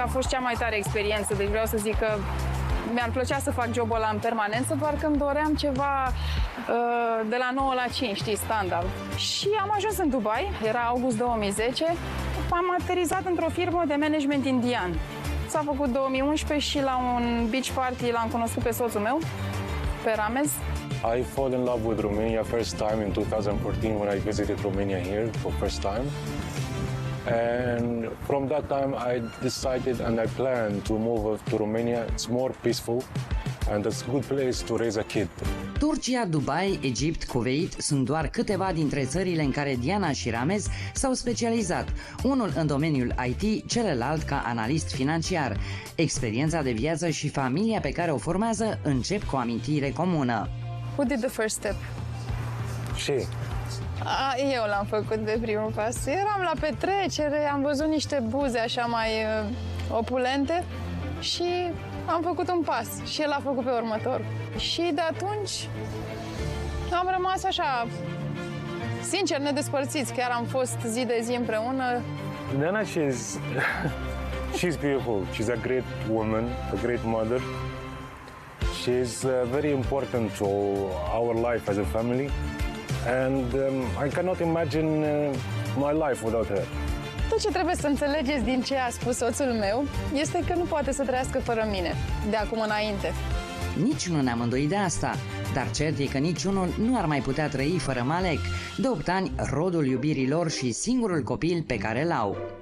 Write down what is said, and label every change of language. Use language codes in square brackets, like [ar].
[ro] A fost cea mai tare experiență, deci vreau să zic că mi-ar plăcea să fac jobul ăla în permanență, doar că îmi doream ceva de la 9 la 5, știi, standard. Și am ajuns în Dubai, era august 2010, am aterizat într-o firmă de management indian. S-a făcut 2011 și la un beach party l-am cunoscut pe soțul meu, pe Ramez. [en] I fall in love with Romania first time in 2014 when I visited Romania here for first time. And from that time I decided and I planned to move to Romania. It's more peaceful and it's a good place to raise a kid. [ro] Turcia, Dubai, Egipt, Kuwait sunt doar câteva dintre țările în care Diana și Ramez s-au specializat, unul în domeniul IT, celălalt ca analist financiar. Experiența de viață și familia pe care o formează încep cu o amintire comună. [en] Who did the first step? She. [ro] Eu l-am făcut de primul pas. Eram la petrecere, am văzut niște buze așa mai opulente și am făcut un pas și el a făcut pe următor. Și de atunci am rămas așa, sincer, nedespărțiți. Chiar am fost zi de zi împreună. [en] Diana, she's beautiful. She's a great woman, a great mother. She's very important to our life as a family. And I cannot imagine my life without her. [ro] Tot ce trebuie să înțelegeți din ce a spus soțul meu este că nu poate să trăiască fără mine, de acum înainte. Nici nu ne-am îndoit de asta, dar cert e că niciunul nu ar mai putea trăi fără Malek, de 8 ani, rodul iubirii lor și singurul copil pe care l-au.